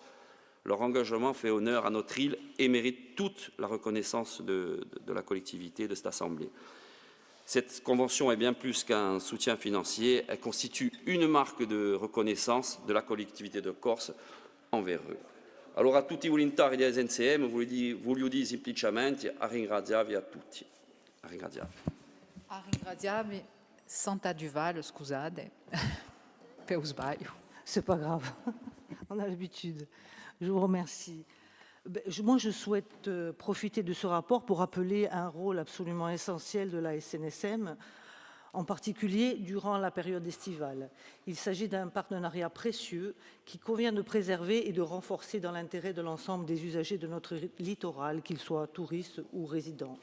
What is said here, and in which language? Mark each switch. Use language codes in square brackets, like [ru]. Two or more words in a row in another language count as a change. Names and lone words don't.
[fr] Leur engagement fait honneur à notre île et mérite toute la reconnaissance de la collectivité de cette Assemblée. Cette convention est bien plus qu'un soutien financier, elle constitue une marque de reconnaissance de la collectivité de Corse envers eux. [it] Allora a tutti i volontari di SNSM voglio dire semplicemente a ringraziarvi a tutti. A ringraziarvi. A ringraziarvi, Santa Duval, scusate, per sbaglio. [fr] C'est pas grave, on a l'habitude. Je vous remercie. Moi, je souhaite profiter de ce rapport pour rappeler un rôle absolument essentiel de la SNSM, en particulier durant la période estivale. Il s'agit d'un partenariat précieux qu'il convient de préserver et de renforcer dans l'intérêt de l'ensemble des usagers de notre littoral, qu'ils soient touristes ou résidents.